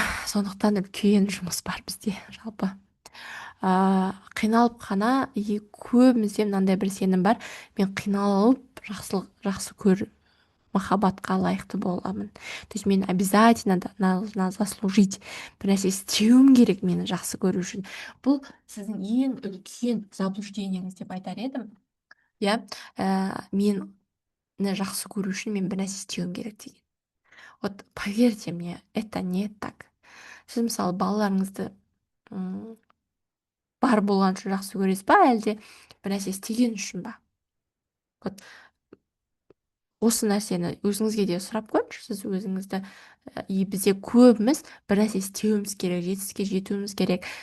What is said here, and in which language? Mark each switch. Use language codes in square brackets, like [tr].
[kk] Сондықтан үлкен жұмыс бар бізде жалпы. Қиналып қана, и көбімізде мынандай бір сенім бар: мен қиналып жақсы махаббатқа лайықты боламын. [ru] То есть [kk] мен [ru] обязательно должна заслужить, [kk] бір нәрсе істеуім керек мені жақсы көру үшін. Бұл сіздің ең үлкен заблуждениеңіз деп айтар едім. Иә, мені жақсы көру үшін мен бір нәрсе істеуім керек деген. [ru] Вот поверьте мне, это не так. [kk] Сіз мысалы балаларыңызды бар болғанша жақсы көресіз ба, әлде бір нәрсе істеген үшін ба? Вот осы нәрсені өзіңізге де сұрап көріңізші. Сіз өзіңізді, и бізде көбіміз бір нәрсе істеуіміз керек, жетістікке жетуіміз керек.